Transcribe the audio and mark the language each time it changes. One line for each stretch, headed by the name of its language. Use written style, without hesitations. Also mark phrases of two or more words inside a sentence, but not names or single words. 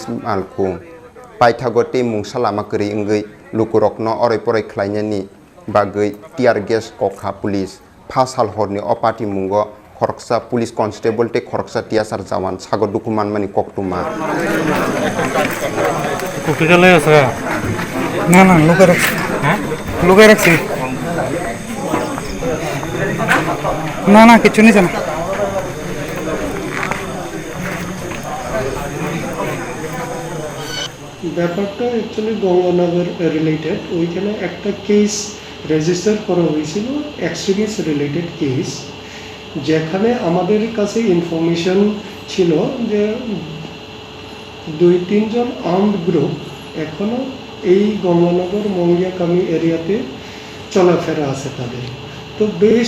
Kok Borok: malkhung paithago te mungsalama kri ingei lukurokno oroi poroi khlainani bagei
English: tear gas
Kok Borok: kokha police phasal horni opati mungo khoroksa
English: police constable
Kok Borok: te khoroksa tiasar jawan sago dukuman mani koktuma
Bangla: কপি চলে আছে না না লোকে রাখছি লোকে রাখছি না না কিছু নিছে না ব্যাপারটা অ্যাকচুয়ালি গঙ্গানগর রিলেটেড ওইখানে একটা
English: case register
Bangla: করা হয়েছিল
English: extremist related case
Bangla: যেখানে আমাদের কাছে ইনফরমেশন ছিল যে 2-3 জন
English: armed group
Bangla: এখনো এই গঙ্গানগর মঙ্গিয়াকামি এরিয়াতে চলাফেরা আছে তাদের তো বেসড